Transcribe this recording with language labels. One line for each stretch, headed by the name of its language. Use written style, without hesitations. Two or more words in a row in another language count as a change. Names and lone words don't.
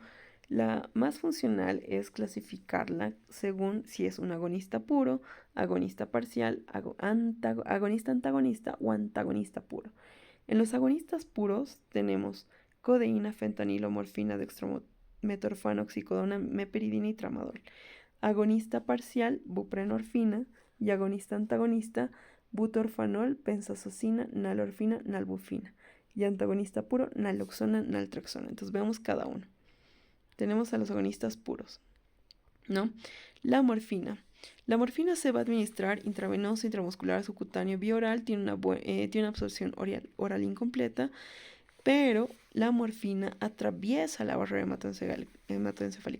Spanish: La más funcional es clasificarla según si es un agonista puro, agonista parcial, agonista antagonista o antagonista puro. En los agonistas puros tenemos codeína, fentanilo, morfina, dextrometorfano, oxicodona, meperidina y tramadol. Agonista parcial, buprenorfina, y agonista antagonista, butorfanol, pensazocina, nalorfina, nalbufina. Y antagonista puro, naloxona, naltrexona. Entonces veamos cada uno. Tenemos a los agonistas puros, ¿no? La morfina. La morfina se va a administrar intravenoso, intramuscular, subcutáneo, bioral, tiene una absorción oral incompleta, pero la morfina atraviesa la barrera hematoencefálica.